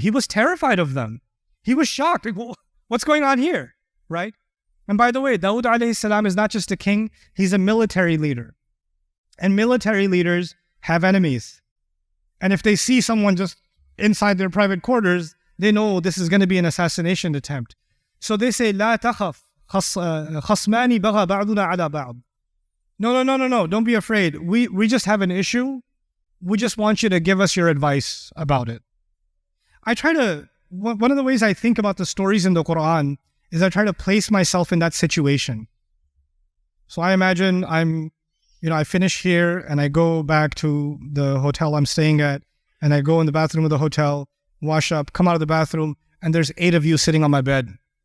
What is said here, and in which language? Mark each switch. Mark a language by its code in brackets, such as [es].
[en] He was terrified of them. He was shocked. Like, what's going on here? Right? And by the way, Dawood alayhi salam is not just a king, he's a military leader. And military leaders have enemies. And if they see someone just inside their private quarters, they know this is going to be an assassination attempt. So they say, [ar] لا تخف خصمان بغى بعضنا على بعض. [en] No, don't be afraid. We just have an issue. We just want you to give us your advice about it. One of the ways I think about the stories in the Quran is I try to place myself in that situation. So I imagine I finish here and I go back to the hotel I'm staying at and I go in the bathroom of the hotel, wash up, come out of the bathroom, and there's 8 of you sitting on my bed.